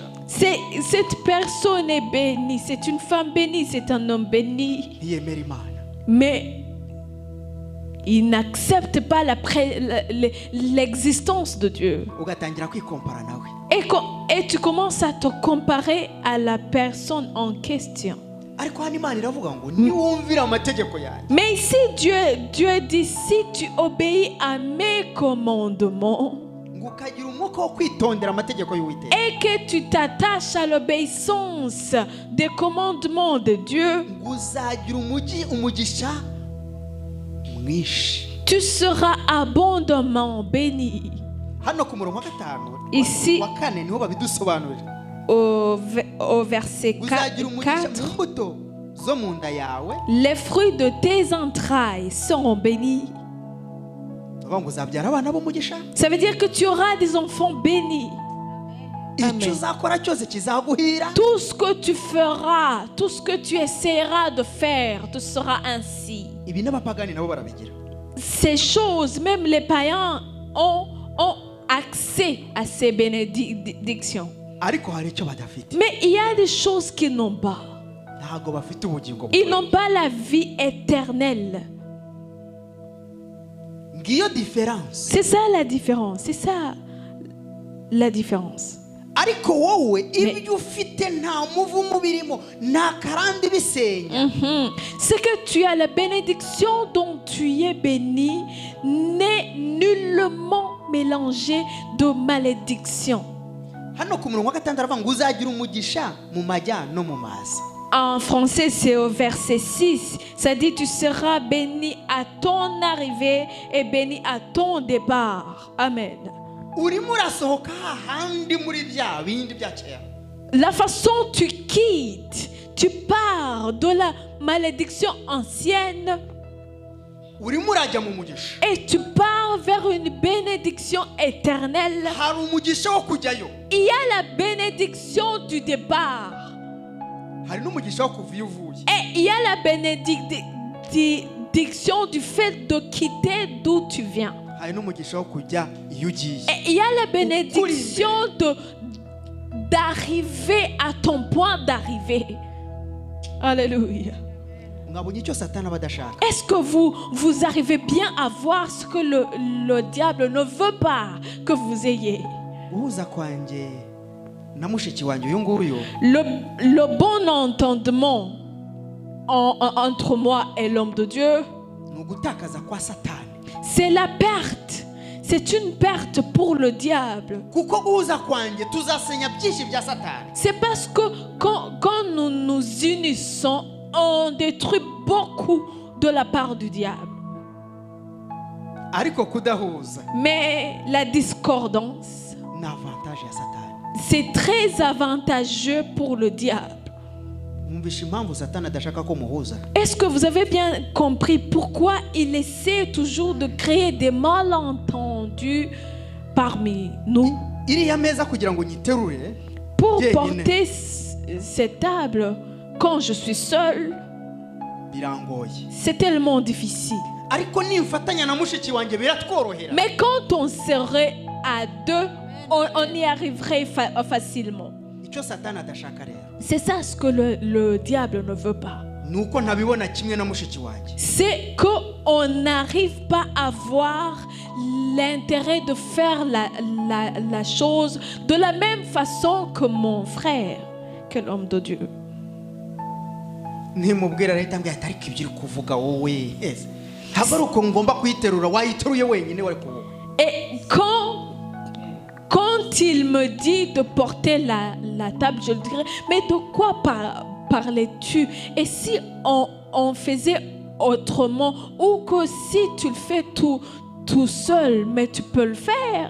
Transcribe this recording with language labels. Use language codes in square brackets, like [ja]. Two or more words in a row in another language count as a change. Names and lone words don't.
[fr] cette personne est bénie, c'est une femme bénie, c'est un homme béni. [rw] Ntiyemera Imana. [fr] Mais il n'accepte pas l'existence de Dieu. [rw] Ugatangira kwikompara nawe. [fr] Et tu commences à te comparer à la personne en question. [rw] Ariko hano Imana iravuga ngo niwumvira amategeko yanjye. [fr] Mais ici, Dieu dit, si tu obéis à mes commandements [rw] ngo ukagira umwuka wo kwitondera amategeko y'Uwiteka, [fr] et que tu t'attaches à l'obéissance des commandements de Dieu, [rw] ngo uzagira umugisha mwinshi. [fr] tu seras abondamment béni. [rw] Hano ku murongo wa 5 [fr] Ici, [rw] wa 4 niho babidusobanurira. [fr] au verset [rw] Uzagira umugisha [fr] 4, [rw] mu mbuto zo mu nda yawe [fr] les fruits de tes entrailles seront bénis. [rw] uvuga ngo uzabyara abana b'umugisha. [fr] Ça veut dire que tu auras des enfants bénis. [rw] icyo uzakora cyose kizaguhira. [fr] Tout ce que tu feras, tout ce que tu essaieras de faire, te sera ainsi. [rw] ibi n'abapagani nabo barabigira. [fr] Ces choses, même les païens ont accès à ces bénédictions. [rw] ariko hari icyo badafite. [fr] Mais il y a des choses qu'ils n'ont pas. [rw] ntabwo bafite ubugingo [fr] Ils n'ont pas la vie éternelle. [rw] ngiyo différence. [fr] C'est ça la différence. C'est ça la différence. [rw] ariko wowe ibyo ufite nta muvumo birimo nta karande bisenya. [fr] C'est que tu as la bénédiction dont tu es béni n'est nullement mélangée de malédiction. [rw] hano ku murongo wa gatandatu aravuga ngo uzagira umugisha mu majya no mu maza. [fr] En français, c'est au verset 6. Ça dit, tu seras béni à ton arrivée et béni à ton départ. Amen. [rw] urimo urasohoka hahandi muri bya bindi bya kera. [fr] La façon tu quittes, tu pars de la malédiction ancienne [rw] urimo urajya mu mugisha. [fr] et tu pars vers une bénédiction éternelle. [rw] hari umugisha wo kujyayo. [fr] Il y a la bénédiction du départ [rw] hari n'umugisha wo kuva iyo uvuye. [fr] et il y a la bénédiction du fait de quitter d'où tu viens. [rw] hari n'umugisha wo kujya iyo ugiye. [fr] Et il y a la bénédiction d'arriver à ton point d'arrivée. Alléluia. [rw] mwabonye icyo satani aba adashaka. [fr] Est-ce que vous arrivez bien à voir ce que le diable ne veut pas que vous ayez? [rw] guhuza kwanjye na mushiki wanjye uyu nguyu. [fr] Le bon entendement entre moi et l'homme de Dieu, [rw] ni ugutakaza kwa satani. [fr] c'est la perte. C'est une perte pour le diable. [rw] kuko guhuza kwanjye tuzasenya byinshi bya satani. [fr] C'est parce que quand nous nous unissons, on détruit beaucoup de la part du diable. [rw] ariko kudahuza [fr] Mais la discordance, [rw] ni avantage ya satani. [fr] c'est très avantageux pour le diable. [rw] mwumvishe impamvu satani adashaka ko muhuza. [fr] Est-ce que vous avez bien compris pourquoi il essaie toujours de créer des malentendus parmi nous? [rw] iriya meza kugira ngo nyiterure [fr] Pour [rw] Jyenyine. [fr] porter cette table, quand je suis seul, [rw] birangoye. [fr] c'est tellement difficile. [rw] ariko nimfatanya na mushiki wanjye biratworohera. [fr] Mais quand on serait à deux, on y arriverait facilement. [rw] icyo satani adashaka rero [fr] C'est ça ce que le diable ne veut pas. [rw] ni uko ntabibona kimwe na mushiki wanjye. [fr] C'est qu'on n'arrive pas à voir l'intérêt de faire la chose de la même façon que mon frère, que l'homme de Dieu. [rw] nimubwira leta mbwira ati ariko ibyo uri kuvuga wowe ntabwo ari uko ngomba kuyiterura wayiteruye wenyine wari kuvuga. [fr] Et quand il me dit de porter la table, je lui dirais, mais de quoi parlais-tu? Et si on faisait autrement, ou que si tu le fais tout seul, mais tu peux le faire?